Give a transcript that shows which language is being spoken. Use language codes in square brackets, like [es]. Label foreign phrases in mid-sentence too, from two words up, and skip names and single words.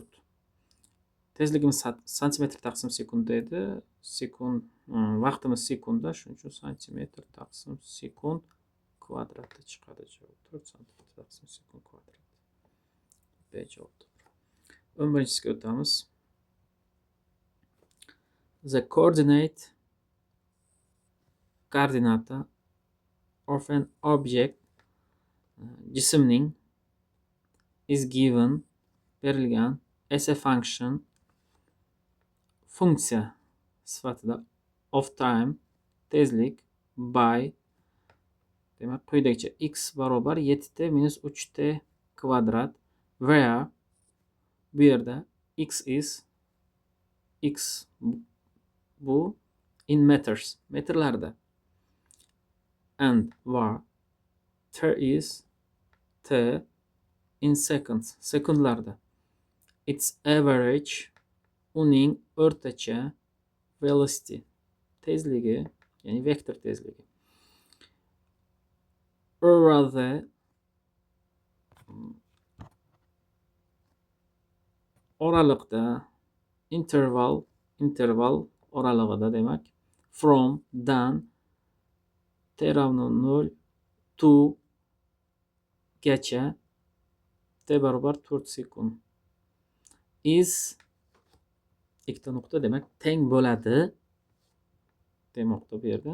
[uz] Tezligimiz santimetr taqsim sekundda edi. Sekund vaqtimiz sekundda, shuning uchun santimetr taqsim sekund kvadratda chiqadi javob. 4 santimetr taqsim sekund kvadrat. B javob to'g'ri. 11-siga o'tamiz. [en] The koordinata of an object jismning is given berilgan as a function [uz] funksiya sifatida [en] of time tezlik by [uz] demak quyidagicha x barobar 7t minus 3t kvadrat [en] where [uz] Bu yerda [en] x bu in meters, metrlarda, and var t in seconds, sekundlarda. Its average, [uz] uning o'rtacha velocity, tezligi, ya'ni vektor tezligi. [en] Over the [uz] oralıqda, interval oralig'ida demak, from dan t равно 0 to gacha t barobar 4 sekund is ikkita nuqta demak teng bo'ladi demoqda bu yerda.